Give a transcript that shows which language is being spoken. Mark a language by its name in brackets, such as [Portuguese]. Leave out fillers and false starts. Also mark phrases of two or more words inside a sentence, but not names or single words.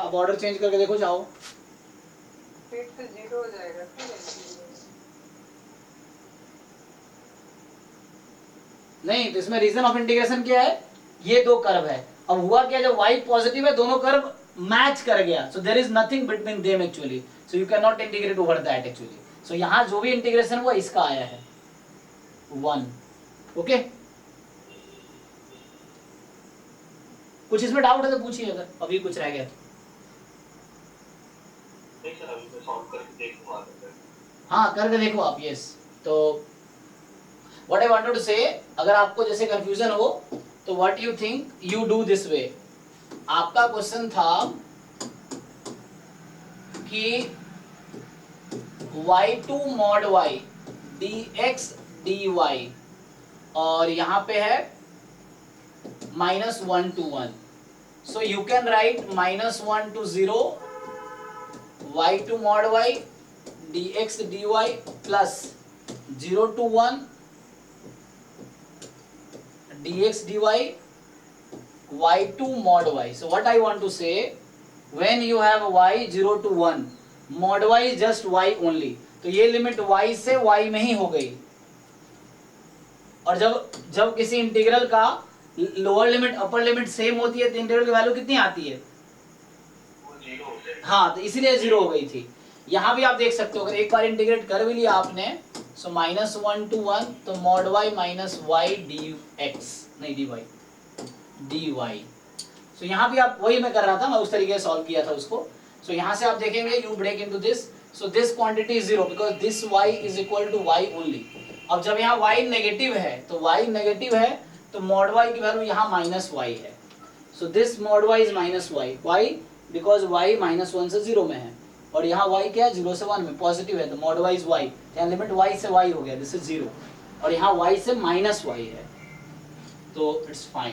[Hindi] अब [English] order change [Hindi] करके देखो, जाओ. फिर तो 0 हो जाएगा. नहीं, तो इसमें [English] region of integration [Hindi] क्या है, ये दो कर्व है. अब हुआ क्या, जब y पॉजिटिव है दोनों [English] curve match [Hindi] कर गया, [English] so there is nothing between them actually, so you can not integrate over that actually. [Hindi] सो यहाँ जो भी इंटीग्रेशन हुआ इसका आया है 1. ओके, कुछ इसमें डाउट है तो पूछिए, अगर अभी कुछ रह गया तो. नहीं सर, अभी मैं सॉल्व करके देखूंगा. हाँ, करके देखो आप. यस, तो [English] what I wanted to say, [Hindi] अगर आपको जैसे कंफ्यूजन हो तो [English] what you think you do this way. [Hindi] आपका क्वेश्चन था कि [English] y2 mod y dx dy [Hindi] और यहाँ पे है [English] -1 to 1. So you can write -1 to 0 y2 mod y dx dy plus 0 to 1 dx dy y2 mod y. So what I want to say, when you have y 0 to 1, mod y is just y only. [Hindi] तो ये लिमिट y से y में ही हो गई. और जब किसी इंटीग्रल का [English] lower limit upper limit same [Hindi] होती है तो इंटीग्रल की वैल्यू कितनी आती है, वो 0 होता है. हाँ, तो इसलिए 0 हो गई थी. यहाँ भी आप देख सकते हो, अगर एक बार इंटीग्रेट कर भी लिया आपने, सो [English] -1 to 1, [Hindi] तो [English] mod y minus y dx, [Hindi] नहीं dy. सो यहाँ भी आप, वही मैं कर रहा था, मैं उस तरीके से सॉल्व किया था उसको. [English] सो [Hindi] यहाँ से आप देखेंगे, [English] you break into this, so this quantity is 0 because this y is equal to y only. [Hindi] अब जब यहाँ y नेगेटिव है तो y नेगेटिव है तो मॉड y की वैल्यू यहाँ [English] minus y [Hindi] है, [English] so this mod y is minus y, y because y [Hindi] -1 से 0 में है और यहाँ y क्या है 0 से 1 में पॉजिटिव है, तो [English] mod y is y, [Hindi] यहाँ लिमिट y से y हो गया, [English] this is 0 [Hindi] और यहाँ y से माइनस वाई है, तो [English] it's fine.